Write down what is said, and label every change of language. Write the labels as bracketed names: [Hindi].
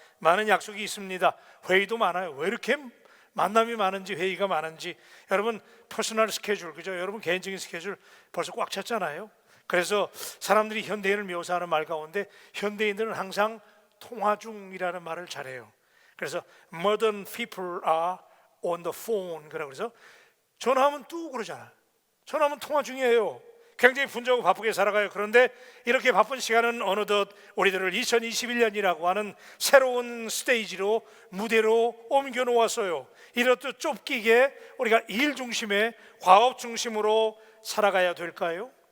[Korean] 많은 약속이 있습니다. 회의도 많아요. 왜 이렇게 만남이 많은지, 회의가 많은지. 여러분 퍼스널 스케줄, 그죠? 여러분 개인적인 스케줄 벌써 꽉 찼잖아요. 그래서 사람들이 현대인을 묘사하는 말 가운데 현대인들은 항상 통화 중이라는 말을 잘해요. 그래서 [English] modern people are on the phone, [Korean] 그래서 전화하면 뚝 그러잖아요. 전화하면 통화 중이에요. 굉장히 분주하고 바쁘게 살아가요. 그런데 이렇게 바쁜 시간은 어느덧 우리들을 2021년이라고 하는 새로운 스테이지로, 무대로 옮겨 놓았어요. 이렇듯 좁기게 우리가 일 중심의 과업 중심으로 살아가야 될까요?